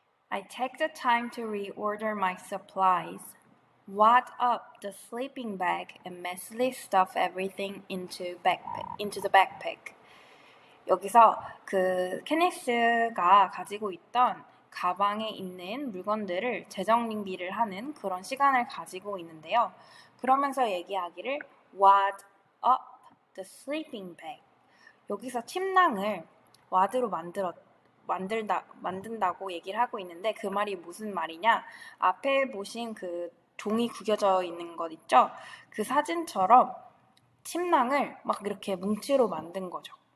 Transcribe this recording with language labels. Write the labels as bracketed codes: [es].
[en] I take the time to reorder my supplies, wad up the sleeping bag, and messily stuff everything into the backpack. [ko] 여기서 그 케니스가 가지고 있던 가방에 있는 물건들을 재정리를 하는 그런 시간을 가지고 있는데요. 그러면서 얘기하기를 [en] wad up the sleeping bag. [ko] 여기서 침낭을 와드로 만든다고 얘기를 하고 있는데 그 말이 무슨 말이냐? 앞에 보신 그 종이 구겨져 있는 것 있죠? 그 사진처럼 침낭을 막 이렇게 뭉치로 만든 거죠.